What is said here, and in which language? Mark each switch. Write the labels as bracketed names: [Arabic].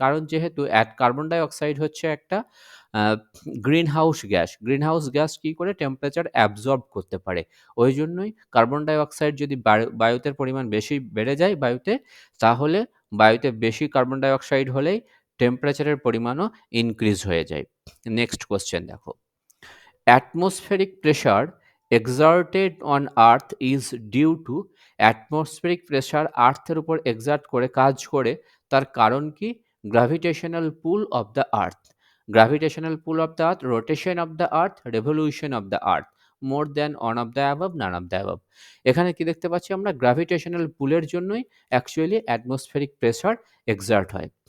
[Bangla] কারণ যেহেতু carbon die oxide হচ্ছে একটা green house gas. Green house gas কী করে? টেম্পারেচার অ্যাবজর্ব করতে পারে। ওই জন্যই কার্বন ডাই অক্সাইড যদি বায়ুতে পরিমাণ বেশি বেড়ে যায় বায়ুতে, তাহলে বায়ুতে বেশি কার্বন ডাই অক্সাইড হলেই টেম্পারেচারের পরিমাণও ইনক্রিজ হয়ে যায়। [English] next question [Bangla] দেখো, [English] atmospheric pressure exerted on earth is due to। [Bangla] atmospheric pressure আর্থের উপর এক্সার্ট করে কাজ করে, তার কারণ কি? [English] Gravitational pull of the earth. Gravitational pull of the earth, rotation of the earth, revolution of the earth, more than one of the above, none of the above. [Bangla] এখানে কি দেখতে পাচ্ছি আমরা? গ্র্যাভিটেশনাল পুলের জন্যই অ্যাকচুয়ালি অ্যাটমসফেরিক প্রেসার এক্সার্ট হয়।